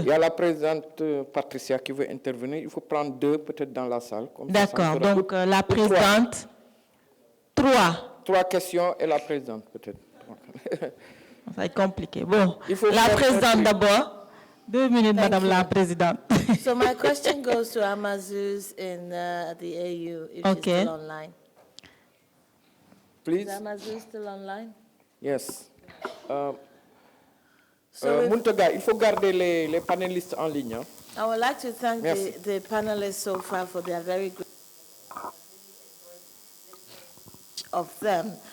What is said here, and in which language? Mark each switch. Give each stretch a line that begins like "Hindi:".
French: Il y a la présidente Patricia qui veut intervenir. Il faut prendre 2 peut-être dans la salle. D'accord. Donc la présidente, 3. 3 questions et la présidente, peut-être. Ça va être compliqué. Bon, La présidente d'abord. 2 minutes, Madame la Présidente.
English: So my question goes to Amazouz in the AU, if she's still online. Please. Is Amazouz still online? Yes.
French: Muntaga, il faut garder les panélistes en ligne. Hein?
English: I would like to thank the panelists so far for their very good of them.